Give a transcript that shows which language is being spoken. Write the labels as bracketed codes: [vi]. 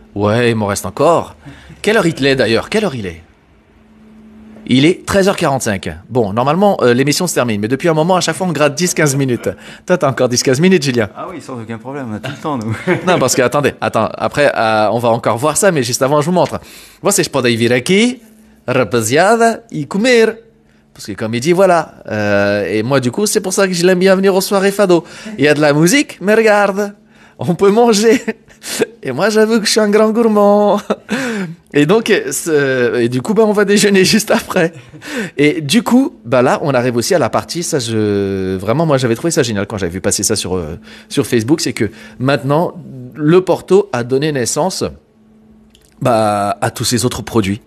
[fr] Ouais, il m'en reste encore. Quelle heure il est d'ailleurs? Quelle heure il est? Il est 13h45. Bon, normalement, l'émission se termine, mais depuis un moment, à chaque fois, on gratte 10-15 minutes. Toi, t'as encore 10-15 minutes, Julien? Ah oui, sans aucun problème, on a tout le temps, nous. Non, parce que, attends, après, on va encore voir ça, mais juste avant, je vous montre. [pt] Vocês podem vir aqui, rapaziada, e comer. [fr] Parce que comme il dit, voilà. Et moi, du coup, c'est pour ça que je l'aime bien venir aux soirées fado. Il y a de la musique, mais regarde, on peut manger. Et moi, j'avoue que je suis un grand gourmand. Et donc, et du coup, on va déjeuner juste après. Et du coup, là, on arrive aussi à la partie, vraiment, moi, j'avais trouvé ça génial quand j'avais vu passer ça sur Facebook, c'est que maintenant, le Porto a donné naissance à tous ces autres produits.